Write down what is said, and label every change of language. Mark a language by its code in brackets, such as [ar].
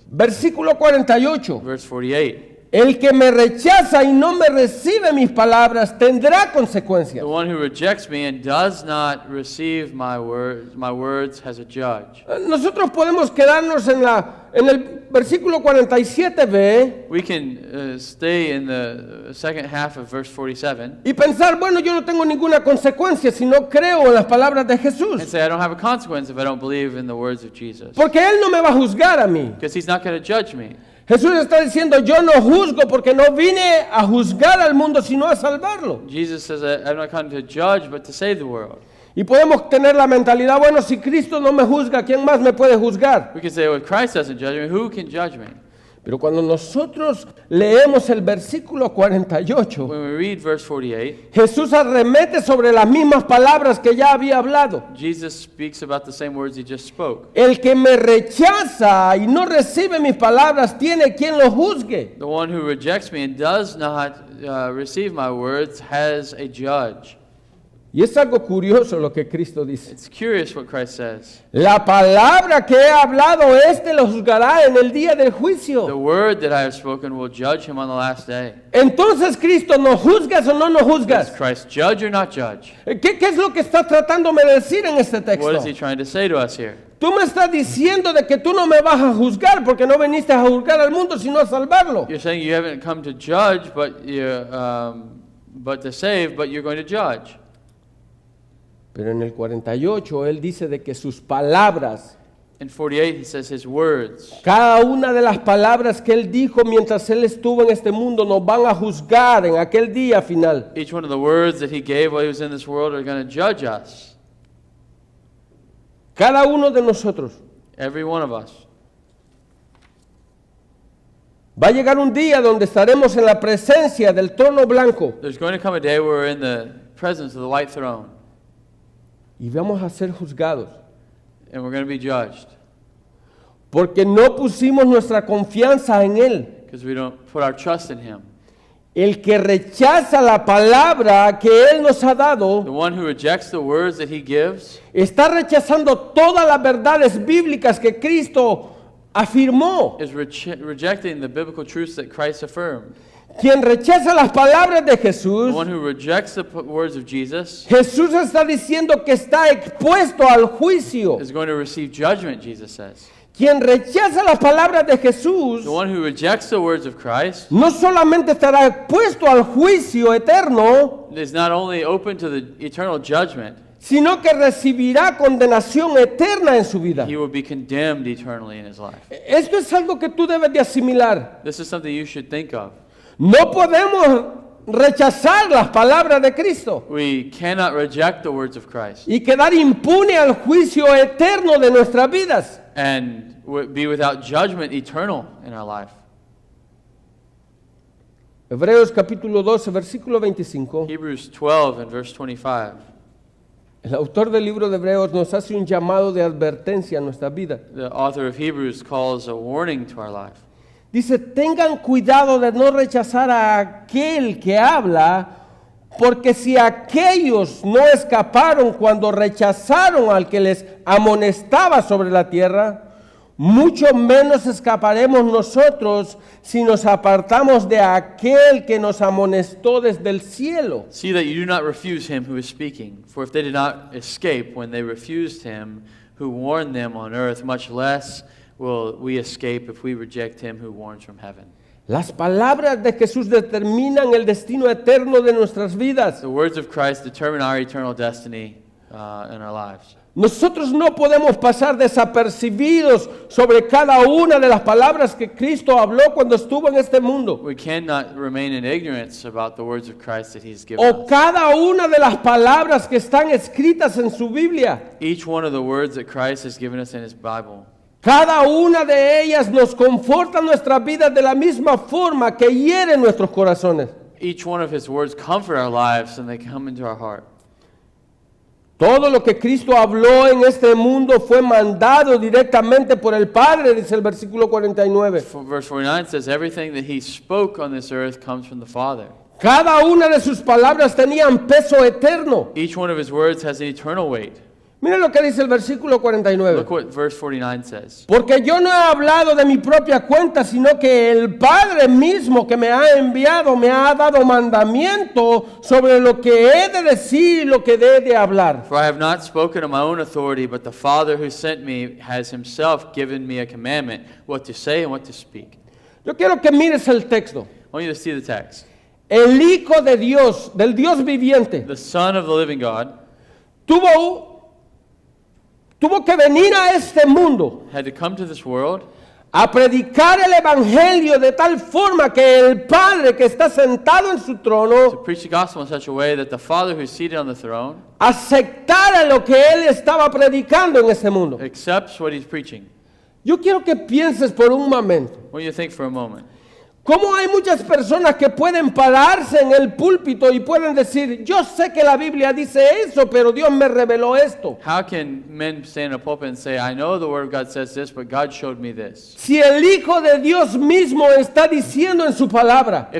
[es] Versículo 48. [en] Verse 48. [es] El que me rechaza y no me recibe mis palabras tendrá consecuencias. [en] The one who rejects me and does not receive my words has a judge. [es] Nosotros podemos quedarnos en el versículo 47b [en] We can stay in the second half of verse 47 [es] y pensar, bueno, yo no tengo ninguna consecuencia si no creo en las palabras de [en] and [es] Jesús. [en] say, I don't have a consequence if I don't believe in the words of Jesus. [es] Porque Él no me va a juzgar a mí. [en] Because he's not going to judge me. [es] Jesús está diciendo, yo no juzgo porque no vine a juzgar al mundo, sino a salvarlo. [en] Jesus says, I'm not come to judge, but to save the world. [es] Y podemos tener la mentalidad, bueno, si Cristo no me juzga, ¿quién más me puede juzgar? [en] We can say, well, if Christ doesn't judge me, who can judge me? [es] Pero cuando nosotros leemos el versículo 48, [en] When we read verse 48, [es] Jesús arremete sobre las mismas palabras que ya había hablado. [en] Jesus speaks about the same words he just spoke. [es] El que me rechaza y no recibe mis palabras tiene quien lo juzgue. [en] The one who rejects me and does not receive my words has a judge. [es] Y es algo curioso lo que Cristo dice. [en] It's curious what Christ says. [es] La palabra que he hablado, lo juzgará en el día del [en] The [es] juicio. [en] word that I have spoken will judge him on the last day. [es] Entonces, Cristo, ¿nos juzgas o no nos [en] Does [es] juzgas? [en] Christ judge or not judge? [es] ¿Qué es lo que está tratándome de decir en este [en] What [es] texto? [en] is he trying to say to us here? [es] Tú me estás diciendo de que tú no me vas a juzgar porque no viniste a juzgar al mundo, sino a salvarlo. [en] You're saying you haven't come to judge, but to save, but you're going to judge. [es] Pero en el 48 Él dice de que sus palabras, [en] In 48, he says his words, [es] cada una de las palabras que Él dijo mientras Él estuvo en este mundo, nos van a juzgar en aquel día final. [en] each one of the words that he gave while he was in this world are going to judge us. [es] Cada uno de nosotros. [en] Every one of us. [es] Va a llegar un día donde estaremos en la presencia del trono blanco [en] There's going to come a day where we're in the presence of the white throne, [es] y vamos a ser juzgados [en] and we're going to be judged [es] porque no pusimos nuestra confianza en Él. [en] because we don't put our trust in him. [es] El que rechaza la palabra que Él nos ha [en] The [es] dado [en] one who rejects the words that he gives [es] está rechazando todas las verdades bíblicas que Cristo afirmó. [en] is rejecting the biblical truths that Christ affirmed. [es] Quien rechaza las palabras de [en] The [es] Jesús, [en] one who rejects the words of Jesus [es] Jesús está diciendo que está expuesto al juicio. [en] is going to receive judgment, Jesus says. [es] Quien rechaza las palabras de Jesús [en] The one who rejects the words of Christ [es] no solamente estará expuesto al juicio eterno, [en] is not only open to the eternal judgment, [es] sino que recibirá condenación eterna en su vida. [en] he will be condemned eternally in his life. [es] Esto es algo que tú debes de asimilar. [en] This is something you should think of. [es] No podemos rechazar las palabras de Cristo [en] We cannot reject the words of Christ [es] y quedar impune al juicio eterno de nuestras vidas. [en] and be without judgment eternal in our life. [es] Hebreos capítulo 12, versículo 25. [en] Hebrews 12 and verse 25. [es] El autor del libro de Hebreos nos hace un llamado de advertencia a nuestra vida. [en] The author of Hebrews calls a warning to our life. [es] Dice, tengan cuidado de no rechazar a aquel que habla, porque si aquellos no escaparon cuando rechazaron al que les amonestaba sobre la tierra, mucho menos escaparemos nosotros si nos apartamos de aquel que nos amonestó desde el cielo. [en] See that you do not refuse him who is speaking. For if they did not escape when they refused him who warned them on earth, much less will we escape if we reject him who warns from heaven. [es] Las palabras de Jesús determinan el destino eterno de nuestras vidas. [en] The words of Christ determine our eternal destiny. in our lives. [es] Nosotros no podemos pasar desapercibidos sobre cada una de las palabras que Cristo habló cuando estuvo en este mundo. [en] We cannot remain in ignorance about the words of Christ that He's given [es] O [en] us. [es] cada una de las palabras que están escritas en su Biblia. [en] Each one of the words that Christ has given us in His Bible. [es] Cada una de ellas nos conforta nuestras vidas de la misma forma que hieren nuestros corazones. [en] Each one of His words comfort our lives and they come into our heart. [es] Todo lo que Cristo habló en este mundo fue mandado directamente por el Padre, dice el versículo 49. [en] Verse 49 says, everything that He spoke on this earth comes from the Father. [es] Cada una de sus palabras tenían peso eterno. [en] Each one of His words has an eternal weight. [es] Miren lo que dice el versículo 49. [en] Look what verse 49 says. [es] Porque yo no he hablado de mi propia cuenta, sino que el Padre mismo que me ha enviado me ha dado mandamiento sobre lo que he de decir y lo que he de hablar. [en] For I have not spoken of my own authority, but the Father who sent me has Himself given me a commandment, what to say and what to speak. [es] Yo quiero que mires el texto. [en] I want you to see the text. [es] El Hijo de Dios, del Dios viviente, [en] The Son of the living God [es] tuvo que venir a este mundo [en] had to come to this world [es] a predicar el Evangelio de tal forma que el Padre que está sentado en su [en] to [es] trono [en] preach the gospel in such a way that the Father who's seated on the throne [es] aceptara lo que Él estaba predicando en este mundo. [en] accepts what He's preaching. [es] Yo quiero que pienses por un momento. [en] I want you to think for a moment. [es] Cómo hay muchas personas que pueden pararse en el púlpito y pueden decir, yo sé que la Biblia dice eso, pero Dios me reveló esto. [en] How can men stand in a pulpit and say, I know the Word of God says this, but God showed me this? [es] Si el Hijo de Dios mismo está diciendo en su palabra